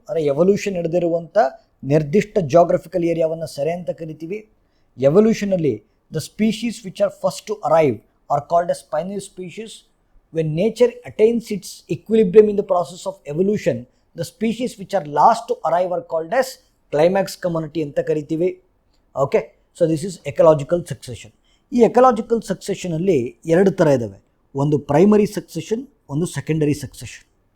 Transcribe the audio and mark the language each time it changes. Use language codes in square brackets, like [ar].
[kn] ಅಂದರೆ ಎವಲ್ಯೂಷನ್ ನಡೆದಿರುವಂಥ ನಿರ್ದಿಷ್ಟ ಜಾಗ್ರಫಿಕಲ್ ಏರಿಯಾವನ್ನು ಸೆರೆ ಅಂತ ಕರಿತೀವಿ. [en] ಎವಲ್ಯೂಷನಲ್ಲಿ the species which are first to arrive are called as pioneer species. When nature attains its equilibrium in the process of evolution, the species which are last to arrive are called as climax community [kn] ಅಂತ ಕರಿತೀವಿ. [en] Okay, so this is ecological succession. [kn] ಈ ecological ಸಕ್ಸೆಷನಲ್ಲಿ ಎರಡು ಥರ ಇದ್ದಾವೆ. ಒಂದು primary succession, ಒಂದು secondary succession.